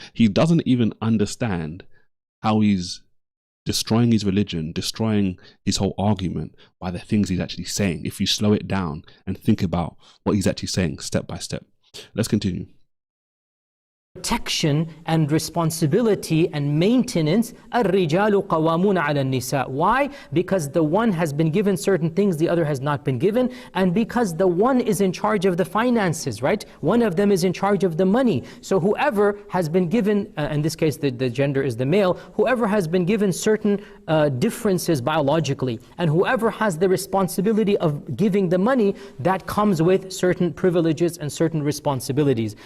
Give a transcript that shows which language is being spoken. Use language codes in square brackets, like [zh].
[en] He doesn't even understand how he's destroying his religion, destroying his whole argument by the things he's actually saying. If you slow it down and think about what he's actually saying step by step. Let's continue. Protection and responsibility and maintenance. [ar] الرجال قوامون على النساء. [en] Why? Because the one has been given certain things the other has not been given, and because the one is in charge of the finances, right? One of them is in charge of the money. So whoever has been given, in this case the gender is the male, whoever has been given certain differences biologically, and whoever has the responsibility of giving the money, that comes with certain privileges and certain responsibilities.